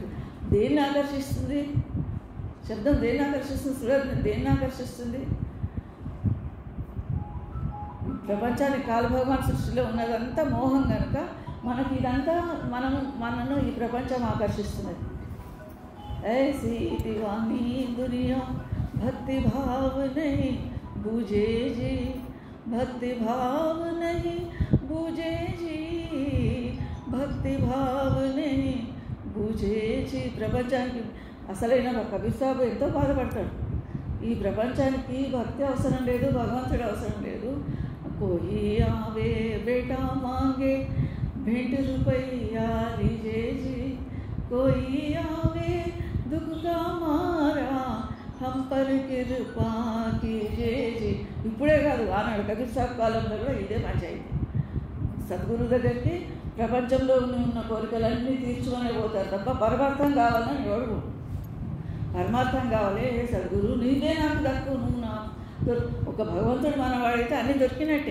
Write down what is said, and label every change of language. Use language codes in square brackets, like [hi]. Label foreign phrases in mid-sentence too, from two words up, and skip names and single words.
[te] దేన్ని ఆకర్షిస్తుంది? శబ్దం దేన్ని ఆకర్షిస్తుంది? సురత్ దేన్ని ఆకర్షిస్తుంది? ప్రపంచానికి కాలభగవాన్ సృష్టిలో ఉన్నదంతా మోహం కనుక మనకి ఇదంతా మనను ఈ ప్రపంచం ఆకర్షిస్తున్నది. [hi] ऐसी दीवानी दुनिया भक्ति भाव नहीं बूझे जी, भक्ति भाव नहीं बूझे जी, भक्ति भाव नहीं बूझे जी. [te] ప్రపంచానికి అసలైన కబీర్ సాహబ్ ఎంతో బాధపడతాడు. ఈ ప్రపంచానికి భక్తి అవసరం లేదు, భగవంతుడు అవసరం లేదు. [hi] कोई आवे बेटा माँगे भेंट रुपैया लीजे जी, कोई आवे दुख का मारा हम पर कृपा कीजे जी. [te] ఇప్పుడే కాదు, ఆనాడు కబీర్ సాహబ్ కాలంలో కూడా ఇదే పంచాయితీ. సద్గురు దగ్గరికి ప్రపంచంలో ఉన్న కోరికలన్నీ తీర్చుకునే పోతారు తప్ప పరమార్థం కావాలని ఎవడు. పరమార్థం కావాలి, సద్గురు నీదే నాకు దక్కు, నువ్వు నా ఒక భగవంతుడు మనవాడైతే అన్నీ దొరికినట్టే.